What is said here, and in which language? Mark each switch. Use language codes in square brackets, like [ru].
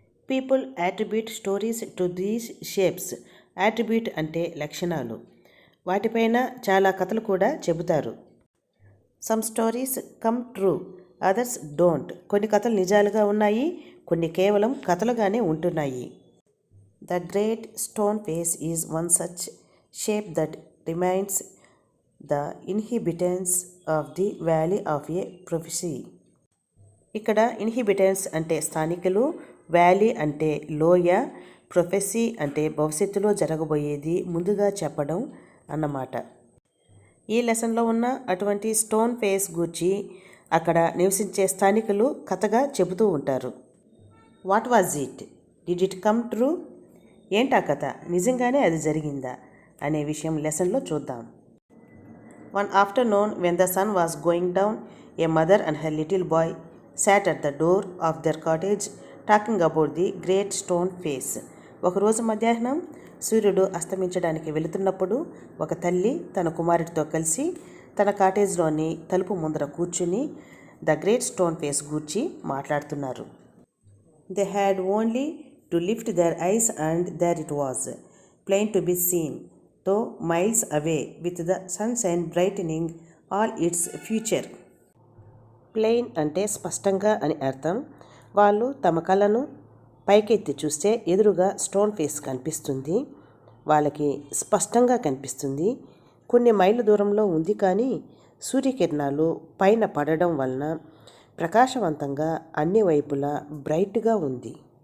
[en] People attribute stories to these shapes. Attribute [te] అంటే లక్షణాలు. వాటిపైన చాలా కథలు కూడా చెబుతారు. [en] Some stories come true, others don't. [te] కొన్ని కథలు నిజాలుగా ఉన్నాయి, కొన్ని కేవలం కథలుగానే ఉంటున్నాయి. [en] The great stone face is one such shape that reminds the inhabitants of the valley of a prophecy. [te] ఇక్కడ ఇన్హిబిటెన్స్ అంటే స్థానికులు, వ్యాలీ అంటే లోయ, ప్రొఫెసీ అంటే భవిష్యత్తులో జరగబోయేది ముందుగా చెప్పడం అన్నమాట. ఈ లెసన్లో ఉన్న అటువంటి స్టోన్ ఫేస్ గూర్చి అక్కడ నివసించే స్థానికులు కథగా చెబుతూ ఉంటారు. [en] What was it? Did it come true? [te] ఏంటా కథ, నిజంగానే అది జరిగిందా అనే విషయం లెసన్లో చూద్దాం. [en] One afternoon when the sun was going down, a mother and her little boy sat at the door of their cottage talking about the great stone face. [te] ఒకరోజు మధ్యాహ్నం సూర్యుడు అస్తమించడానికి వెళుతున్నప్పుడు ఒక తల్లి తన కుమారుడితో కలిసి తన కాటేజ్లోని తలుపు ముందర కూర్చుని ద గ్రేట్ స్టోన్ ఫేస్ గూర్చి మాట్లాడుతున్నారు. [en] They had only to lift their eyes and there it was, plain to be seen, though miles away, with the sunshine brightening all its future. [te] Plain అంటే స్పష్టంగా అని అర్థం. వాళ్ళు తమ కళ్ళను పైకెత్తి చూస్తే ఎదురుగా స్టోన్ ఫేస్ కనిపిస్తుంది. వాళ్ళకి స్పష్టంగా కనిపిస్తుంది. కొన్ని మైళ్ళ దూరంలో ఉంది, కానీ సూర్యకిరణాలు పైన పడడం వలన ప్రకాశవంతంగా అన్ని వైపులా బ్రైట్గా ఉంది.